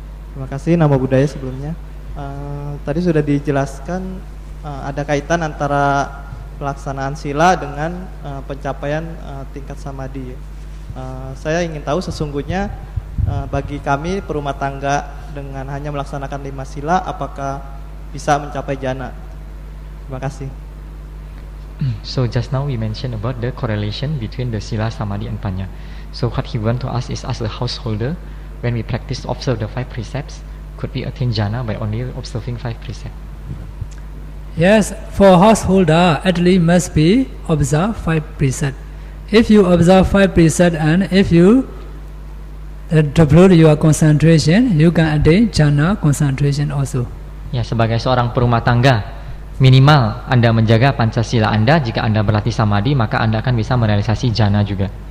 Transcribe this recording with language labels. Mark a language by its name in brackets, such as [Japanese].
[Indonesian] Terima kasih, nama budaya sebelumnya. Tadi sudah dijelaskan ada kaitan antara pelaksanaan sila dengan pencapaian tingkat samadhi. Saya ingin tahu sesungguhnya bagi kami perumah tangga dengan hanya melaksanakan 5 sila, apakah bisa mencapai jana? Terima kasih. [English] So just now we mentioned about the correlation between the sila, samadhi, and panya. So what he want to ask is, as a householder, when we practice observe the 5 precepts, could we attain jhana by only observing 5 precepts? Yes, for householder, at least must be observe 5 precepts. If you observe 5 precepts and if you develop your concentration, you can attain jhana concentration also. [Indonesian] Ya, sebagai seorang perumah tangga, minimal Anda menjaga Pancasila Anda. Jika Anda berlatih samadhi, maka Anda akan bisa merealisasi jhana juga.